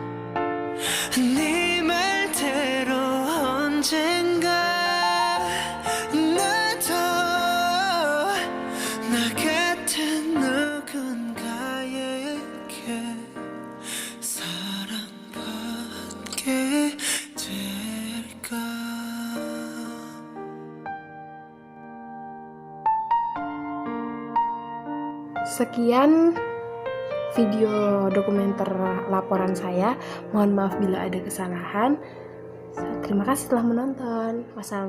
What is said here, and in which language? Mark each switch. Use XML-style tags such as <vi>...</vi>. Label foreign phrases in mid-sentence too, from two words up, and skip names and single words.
<ko>네 말대로 언젠가 나도 나 같은 누군가에게 사랑받게 될까.</ko> <id>Sekian video dokumenter laporan saya. Mohon maaf bila ada kesalahan. Terima kasih telah menonton.</id>